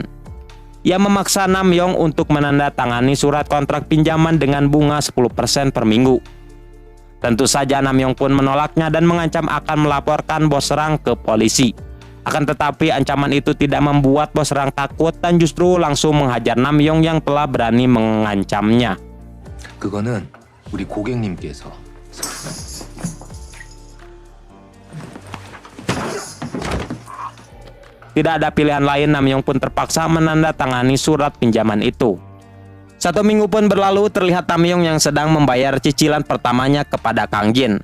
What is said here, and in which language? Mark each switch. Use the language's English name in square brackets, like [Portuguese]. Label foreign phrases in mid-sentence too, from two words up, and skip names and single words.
[Indonesian] Ia memaksa Namyong untuk menandatangani surat kontrak pinjaman dengan bunga 10% per minggu. Tentu saja Namyong pun menolaknya dan mengancam akan melaporkan bos Rang ke polisi. Akan tetapi ancaman itu tidak membuat bos Rang takut dan justru langsung menghajar Namyong yang telah berani mengancamnya. [Korean] 그거는 우리 고객님께서 [Indonesian] Tidak ada pilihan lain, Namyong pun terpaksa menandatangani surat pinjaman itu. 1 minggu pun berlalu, terlihat Namyong yang sedang membayar cicilan pertamanya kepada Kang Jin.